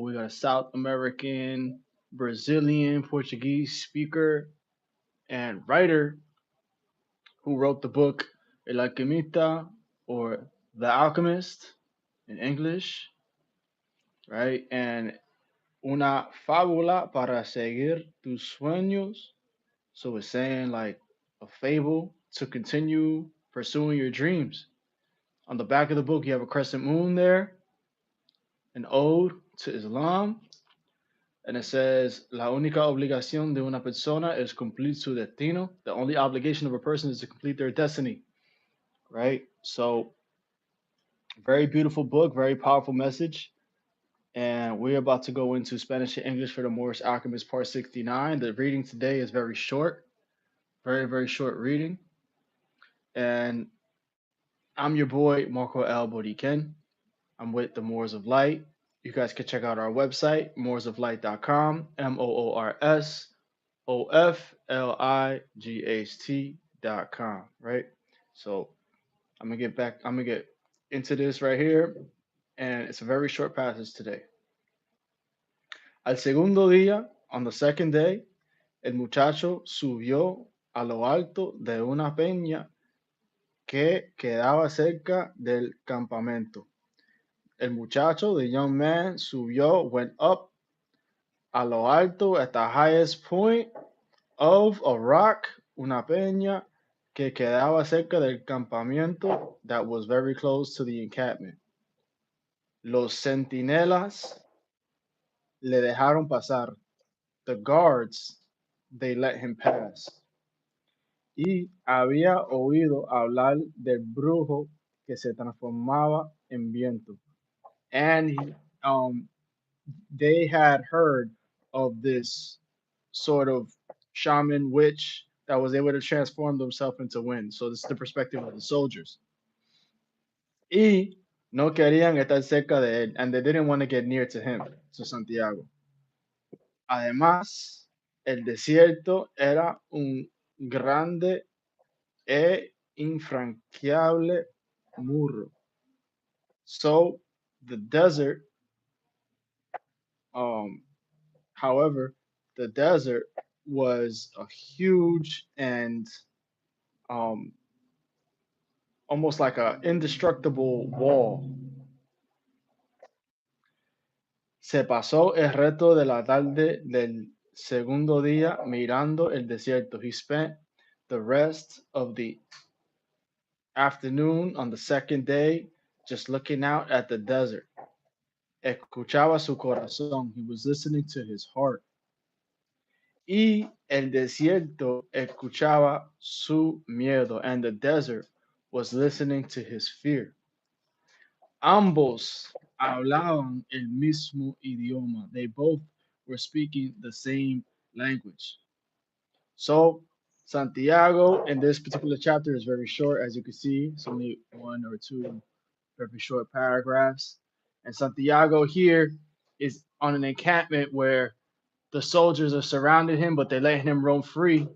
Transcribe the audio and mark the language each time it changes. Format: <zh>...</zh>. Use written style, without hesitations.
<en>We got a South American, Brazilian, Portuguese speaker and writer who wrote the book El Alquimista or The Alchemist in English, right?</en> <es>And una fábula para seguir tus sueños.</es> <en>So it's saying like a fable to continue pursuing your dreams. On the back of the book, you have a crescent moon there, an ode to Islam, and it says,</en> <es>La única obligación de una persona es cumplir su destino.</es> <en>The only obligation of a person is to complete their destiny, right? So, very beautiful book, very powerful message. And we're about to go into Spanish and English for the Moorish Alchemist, part 69. The reading today is very short, very short reading. And I'm your boy, Marcoelboriken. I'm with the Moors of Light. You guys can check out our website, moorsoflight.com, moorsoflight.com, right? So I'm gonna get into this right here, and it's a very short passage today.</en> <es>Al segundo día,</es> <en>on the second day,</en> <es>el muchacho subió a lo alto de una peña que quedaba cerca del campamento. El muchacho,</es> <en>the young man,</en> <es>subió,</es> <en>went up</en> <es>a lo alto</es> <en>at the highest point of a rock,</en> <es>una peña que quedaba cerca del campamento</es> <en>that was very close to the encampment.</en> <es>Los centinelas le dejaron pasar.</es> <en>The guards, they let him pass.</en> <es>Y había oído hablar del brujo que se transformaba en viento.</es> <en>And they had heard of this sort of shaman witch that was able to transform themselves into wind. So this is the perspective of the soldiers.</en> <es>Y no querían estar cerca de él,</es> <en>and they didn't want to get near to him, to Santiago.</en> <es>Además, el desierto era un grande e infranqueable muro.</es> <en>So the desert, um, however, the desert was a huge and um, almost like a indestructible wall.</en> <es>Se pasó el resto de la tarde del segundo día mirando el desierto.</es> <en>He spent the rest of the afternoon on the second day just looking out at the desert.</en> <es>Escuchaba su corazón.</es> <en>He was listening to his heart.</en> <es>Y el desierto escuchaba su miedo.</es> <en>And the desert was listening to his fear.</en> <es>Ambos hablaban el mismo idioma.</es> <en>They both were speaking the same language. So, Santiago in this particular chapter is very short, as you can see. It's only one or two very short paragraphs. And Santiago here is on an encampment where the soldiers are surrounding him, but they're letting him roam free.</en>